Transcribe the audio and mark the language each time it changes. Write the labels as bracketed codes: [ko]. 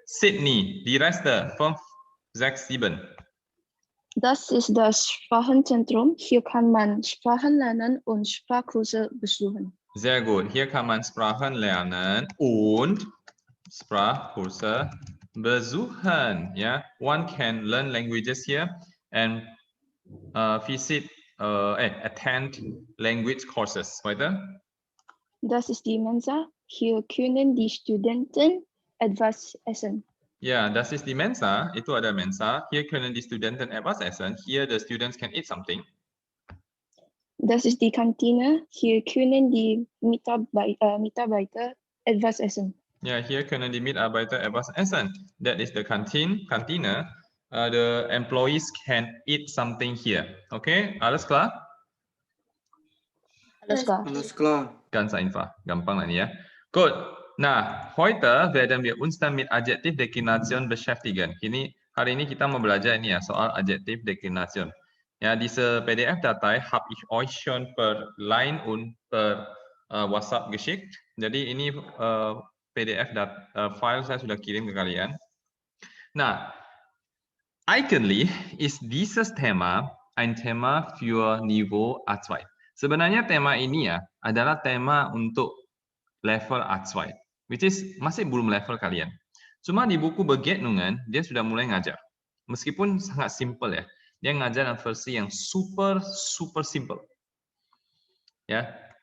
[de] Sydney, die Reste 5, 6, 7. Das ist das Sprachenzentrum. Hier kann man Sprachen lernen und Sprachkurse besuchen. Sehr gut. Hier kann man Sprachen lernen und Sprachkurse besuchen. [en] Ja, one can learn languages here and attend language courses. [de] Weiter. Das ist die Mensa. Hier können die Studenten etwas essen. Ja, das ist die Mensa. [id] Itu ada Mensa. [de] Hier können die Studenten etwas essen. [en] Here the students can eat something. [de] Das ist die Kantine. Hier können die Mitarbeiter etwas essen. Ja, hier können die Mitarbeiter etwas essen. [en] That is the canteen, Kantine. The employees can eat something here. [de] Okay, alles klar? Alles klar. Alles klar. Ganz einfach, [id] gampang ini ya. [de] Gut. Nah, heute werden wir uns dann mit Adjektiv Deklination beschäftigen. [id] Hari ini kita mau belajar ini ya soal Adjektiv Deklination. [de] Ja, diese PDF-Datei habe ich euch schon per Line und per WhatsApp geschickt. [id] Jadi ini PDF-file saya sudah kirim ke kalian. [de] Nah, eigentlich ist dieses Thema ein Thema für Niveau A2. [id] Sebenarnya tema ini ya adalah tema untuk level Arts 2, [en] which is [id] masih belum level kalian. Cuma di buku Begegnungen dia sudah mulai ngajar. Meskipun sangat simple ya. Dia ngajar dalam versi yang super simple. Ya.